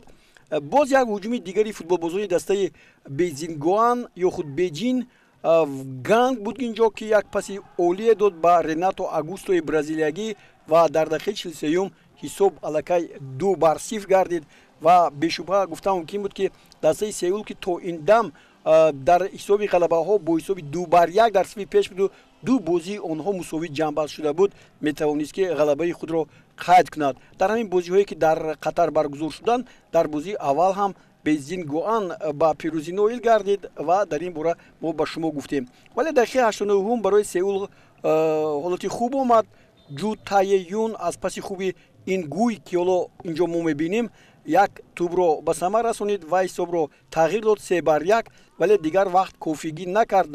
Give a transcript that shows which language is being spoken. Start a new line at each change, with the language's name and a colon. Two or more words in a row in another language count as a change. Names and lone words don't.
Tajik: باز یک هجوم دیگری فوتبالبازان دسته بیجین گوان یا خود بیجین گنگ بود اینجا که یک پاس عالی داد با رناتو آگوستو برزیلیایی و در دقیقه 43 حساب الکی 2-0 گردید و بیشبه گفتم ممکن بود که دسته سئول که تا این دم در حساب غلبه ها با حساب 2-1 در صفر پیش بود و 2 بازی آنها مساوی جنبش شده بود میتوانست که غلبه خود را қайд кунад. Дар ҳамин бозиҳое ки дар Қатар баргузор шуданд, дар бозии аввал ҳам Безингоан ба пирӯзӣ ноил гардид ва дар ин бора мо ба шумо гуфтем. Вале дақиқаи 89 барои Сеул ҳолати хуб омад. Ҷу Таеюн аз паси хуби ин гӯй ки ҳоло инҷо мо мебинем як тӯбро ба самар расонид ва ҳисобро тағйир дод 3-1, вале дигар вақт кофигӣ накард.